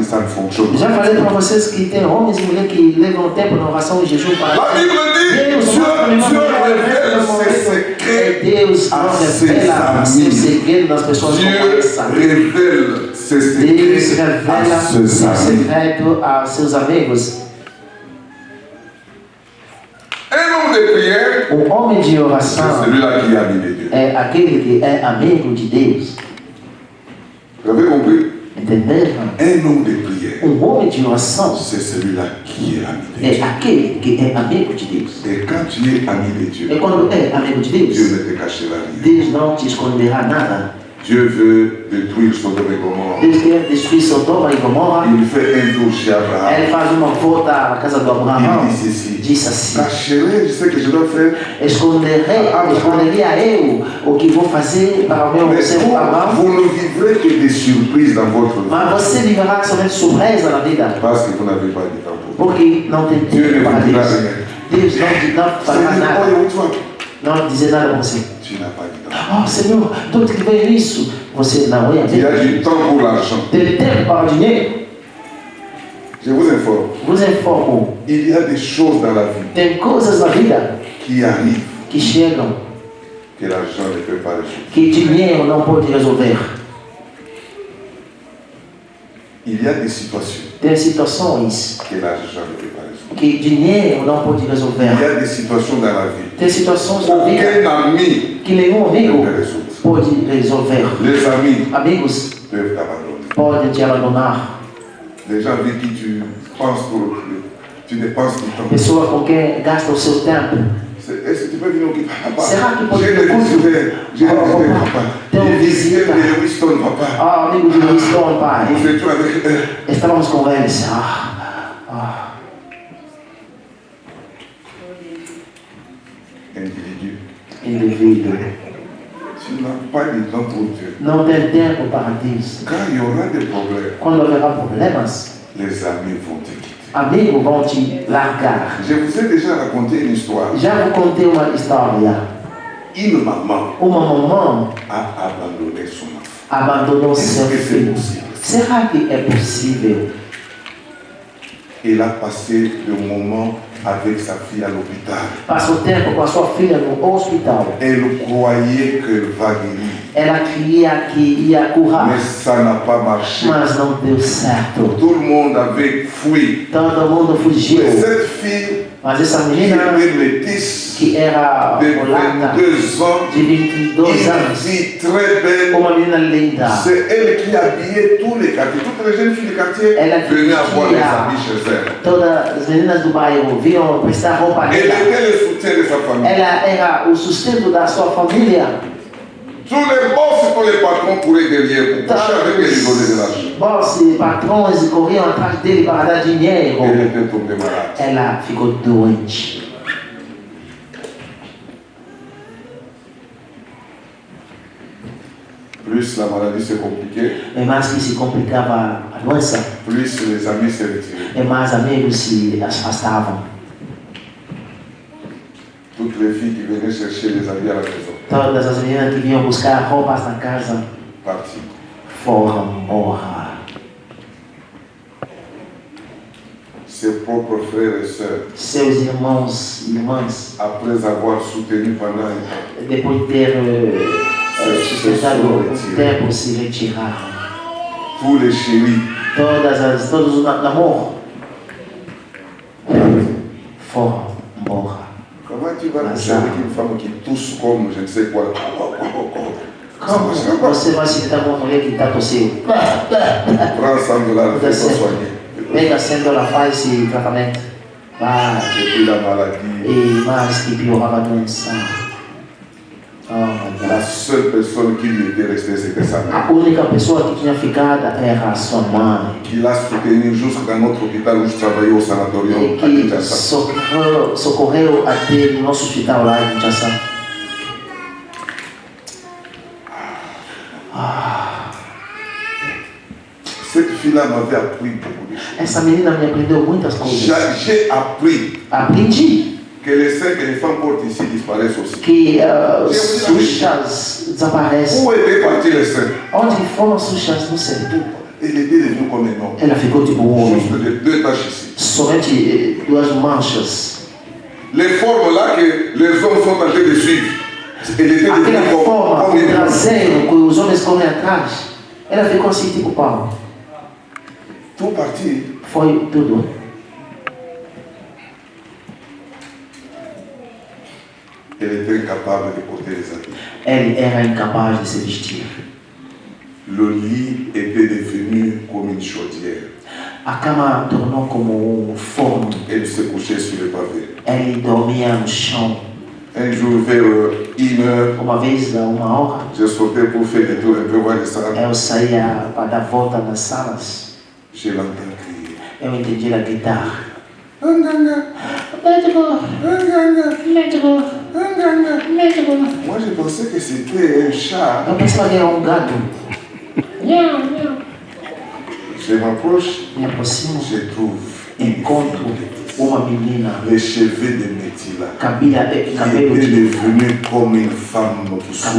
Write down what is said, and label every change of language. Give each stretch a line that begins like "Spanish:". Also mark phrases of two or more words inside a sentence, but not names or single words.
French: Ça ne fonctionne
Portuguese: Já
French: pas.
Portuguese: falei para vocês que tem homens e mulheres que levam tempo na oração e jejum para
French: La Bible dit, Dieu révèle ses secrets
Portuguese: Deus
French: à
Portuguese: não
French: ses
Portuguese: revela seu
French: amis.
Portuguese: segredo nas pessoas que
French: Dieu
Portuguese: conhecem.
French: révèle ses
Portuguese: Deus
French: secrets à
Portuguese: revela
French: ses
Portuguese: seu
French: amis.
Portuguese: segredo a seus amigos.
French: Un homme de prière,
Portuguese: Homem de
French: c'est
Portuguese: oração
French: celui-là qui a mis les dieux.
Portuguese: é aquele que é amigo de Deus.
French: Vous avez compris?
Portuguese: Entenderam?
French: Un homme de prière,
Portuguese: Homem de oração
French: c'est celui-là qui est ami de
Portuguese: é
French: Dieu.
Portuguese: aquele que é amigo de Deus.
French: Et quand tu es ami de Dieu,
Portuguese: E quando é amigo de
French: Dieu
Portuguese: Deus,
French: ne te cachera rien.
Portuguese: Deus não te esconderá nada.
French: Dieu veut détruire Sodome et Gomorrhe.
Portuguese: Deus quer destruir Sodoma e Gomorra.
French: Il fait un tour chez Abraham.
Portuguese: Ele faz uma volta à casa do Abraão.
French: Il dit ceci.
Portuguese: Disse assim:
French: Cacherai, je sais que je dois faire.
Portuguese: esconderia eu o que vou fazer para o meu
French: Mais
Portuguese: servo Abraão.
French: vous ne vivrez que des surprises dans votre vie.
Portuguese: Mas você viverá somente surpresa na vida,
French: Parce que vous n'avez pas du temps pour vous.
Portuguese: porque não tem
French: Dieu ne
Portuguese: tempo para
French: vous dira
Portuguese: Deus.
French: rien.
Portuguese: Deus não fará
French: Seigneur,
Portuguese: nada,
French: oh, où tu vas?
Portuguese: não dizer nada para você.
French: Tu n'as pas du temps.
Portuguese: Oh Senhor, de onde que veio isso? Você não é
French: Il y a
Portuguese: amigo.
French: du temps pour l'argent.
Portuguese: Tem tempo para o dinheiro?
French: Je vous informe.
Portuguese: Vos informo.
French: Il y a des choses dans la vie
Portuguese: Tem coisas na vida
French: qui arrivent
Portuguese: que chegam
French: que l'argent ne peut pas résoudre.
Portuguese: que dinheiro não pode resolver.
French: Il y a des situations
Portuguese: Tem situações
French: que l'argent ne peut pas résoudre.
Portuguese: que dinheiro não pode resolver.
French: Il y a des situations dans la vie
Portuguese: Tem situações na vida
French: qu'aucun ami
Portuguese: que nenhum
French: ne
Portuguese: amigo
French: peut résoudre.
Portuguese: pode resolver.
French: Les amis
Portuguese: Amigos
French: peuvent t'abandonner.
Portuguese: podem te abandonar.
French: Les gens avec qui tu penses pour tu dépenses du temps.
Portuguese: Pessoa com quem gasta o seu tempo.
French: Est-ce que tu peux venir au papa? C'est rare qu'il peut J'ai venir au visité, papa.
Portuguese: Tem um visita.
French: J'ai Winston, papa.
Portuguese: Ah, amigo de Winston, pai.
French: Nous étions avec eux.
Portuguese: Estávamos com eles. Indivíduo.
French: Tu n'as pas de temps pour Dieu.
Portuguese: Não tem tempo para Deus.
French: Quand il y aura des problèmes,
Portuguese: Quando haverá problemas,
French: les amis vont te quitter.
Portuguese: amigos vão te largar.
French: Je vous ai déjà raconté une histoire.
Portuguese: Já vou contar uma história.
French: Une maman
Portuguese: Uma mamãe
French: a abandonné son enfant.
Portuguese: abandonou seu
French: Est-ce que c'est
Portuguese: filho.
French: possible?
Portuguese: Será que é possível?
French: Il a passé le moment avec sa fille à l'hôpital.
Portuguese: Passou tempo com a sua filha no hospital.
French: Elle croyait qu'elle va guérir.
Portuguese: Ela queria que ia curar,
French: Mais ça n'a pas marché.
Portuguese: mas não deu certo.
French: Tout le monde avait fui.
Portuguese: Todo mundo fugiu.
French: Mais cette fille
Portuguese: Mas essa
French: qui
Portuguese: menina,
French: était métisse
Portuguese: que era
French: de
Portuguese: mulata,
French: 22 ans,
Portuguese: de 22
French: une
Portuguese: anos,
French: fille très belle,
Portuguese: uma menina linda.
French: c'est elle qui habillait tous les quartiers. Toutes les jeunes filles du quartier Elle a venaient avoir des crié. habits chez elle.
Portuguese: Todas as meninas do bairro vinham prestar roupa
French: Elle
Portuguese: nela.
French: était le soutien de sa famille.
Portuguese: Ela era o sustento da sua família.
French: Tous les boss, tous les patrons couraient derrière pour coucher avec elle et donner de l'argent.
Portuguese: Boss e patrões corriam atrás dele para dar dinheiro.
French: Elle était tombée malade.
Portuguese: Ela ficou doente.
French: Plus la maladie s'est compliquée,
Portuguese: É mais que se complicava a doença,
French: plus les amis s'est retirés.
Portuguese: é mais amigos se afastavam.
French: Toutes les filles qui venaient chercher les habits à la maison,
Portuguese: Todas as meninas que vinham buscar roupas na casa
French: parties.
Portuguese: foram embora.
French: Ses propres frères et sœurs,
Portuguese: Seus irmãos e irmãs,
French: après avoir soutenu pendant un temps,
Portuguese: depois de ter sustentado um tempo, se retiraram.
French: tous les chéris,
Portuguese: Todos os namoros foram embora.
French: comment tu vas coucher avec une femme qui tousse comme je ne sais quoi?
Portuguese: Como você vai se dar com uma mulher que está tossindo?
French: Prends 100 $, fais-toi soigner.
Portuguese: Pega 100 $, faz esse tratamento. Vai.
French: Et puis la maladie,
Portuguese: E mais que piorava a doença.
English: Oh, my
French: la
English: God.
French: seule personne qui lui était restée, c'était sa mère.
Portuguese: A única pessoa que tinha ficado era a sua mãe.
French: Qui l'a soutenu jusqu'à notre hôpital où je travaillais au sanatorium
Portuguese: E
French: à
Portuguese: que
French: Kinshasa.
Portuguese: socorreu até no nosso hospital lá em Kinshasa.
French: Cette fille-là m'avait appris beaucoup de choses.
Portuguese: Essa menina me aprendeu muitas coisas.
French: J'ai appris
Portuguese: Aprendi
French: que les seins que les femmes portent ici disparaissent aussi.
Portuguese: que suchas desaparecem.
French: Où étaient partis les seins?
Portuguese: Onde foram suchas, não sei.
French: Il était devenu comme un homme.
Portuguese: Ela ficou tipo um homem.
French: Juste de 2 taches ici.
Portuguese: Somente duas manchas.
French: Les formes là que les hommes sont en train de suivre. Elle était
Portuguese: Aquela
French: devenue
Portuguese: forma,
French: comme
Portuguese: o
French: une femme.
Portuguese: traseiro, que os homens correm atrás. Ela ficou assim, tipo pau.
French: Tout parti.
Portuguese: Foi tudo.
French: Elle était incapable de porter les habits.
Portuguese: Ele era incapaz de se vestir.
French: Le lit était devenu comme une chaudière.
Portuguese: A cama tornou como um forno.
French: Elle se couchait sur le pavé.
Portuguese: Ele dormia no chão.
French: Un jour, vers 1h,
Portuguese: Uma vez a 1 hora,
French: j'ai sauté pour faire des tours un peu voir les salles.
Portuguese: eu saía para dar volta nas salas.
French: Je l'entends crier.
Portuguese: Eu entendi a gritar.
French: Nganga,
Portuguese: Médico,
French: nganga,
Portuguese: médico,
French: nganga.
Portuguese: médico.
French: Moi, je pensais que c'était un chat.
Portuguese: Eu pensava que era um gato. Miau, miau.
French: Je m'approche,
Portuguese: Me aproximo,
French: je trouve
Portuguese: encontro uma menina,
French: les cheveux de Métila.
Portuguese: cabelo
French: Qui
Portuguese: cabelo
French: était
Portuguese: de
French: devenue comme une femme qui souffre